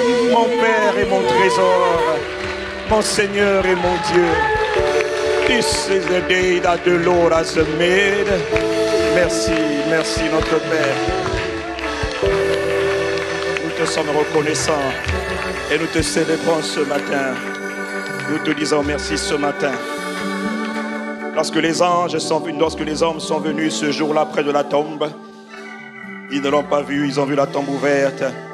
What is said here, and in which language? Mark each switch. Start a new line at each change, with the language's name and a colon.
French: Mon Père et mon trésor, mon Seigneur et mon Dieu.
English: This is the day that the Lord has made.
French: Merci, merci notre Père. Nous te sommes reconnaissants et nous te célébrons ce matin. Nous te disons merci ce matin. Lorsque les anges sont venus, lorsque les hommes sont venus ce jour-là près de la tombe, ils ne l'ont pas vu, ils ont vu la tombe ouverte.